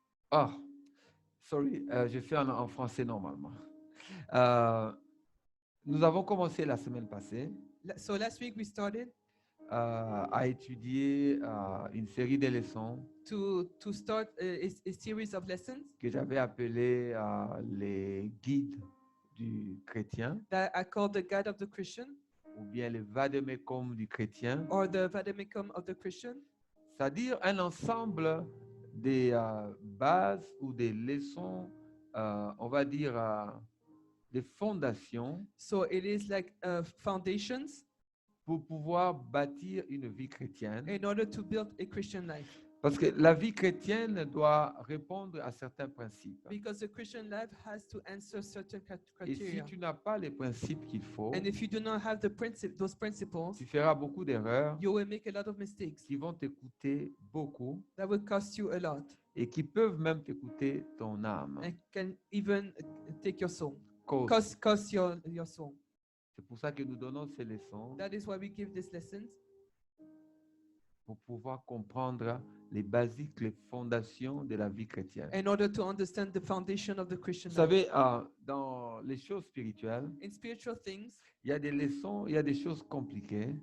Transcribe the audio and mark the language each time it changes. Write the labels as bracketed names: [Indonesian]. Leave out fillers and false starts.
[French] Ah, sorry, je fais en français normalement. Nous avons commencé la semaine passée [English] So last week we started [French] à étudier une série de leçons [English] to start a series of lessons [French] que j'avais appelées les guides du chrétien [English] that I call the Guide of the Christian [French] ou bien le vademecum du chrétien, [English] or the Vademecum of the Christian. [French] c'est-à-dire un ensemble des bases ou des leçons, on va dire, des fondations [English] So it is like foundations [French] pour pouvoir bâtir une vie chrétienne. [English] in order to build a Christian life. [French] Parce que la vie chrétienne doit répondre à certains principes. [English] Because the Christian life has to answer certain [French] Et si [English] criteria. [French] tu n'as pas les principes qu'il faut, [English] And if you do not have those principles, [French] tu feras beaucoup d'erreurs [English] you will make a lot of mistakes [French] qui vont te coûter beaucoup [English] that will cost you a lot [French] et qui peuvent même te coûter ton âme. [English] and can even take your soul, Cause. cost your soul. [French] C'est pour ça que nous donnons ces leçons [English] That is why we give these lessons [French] pour pouvoir comprendre les basiques, les fondations de la vie chrétienne. [English] in order to understand the foundation of the Christian [French] Vous [English] life. [French] savez, dans les choses spirituelles, [English] In spiritual things, [French] il y a des leçons, il y a des choses compliquées,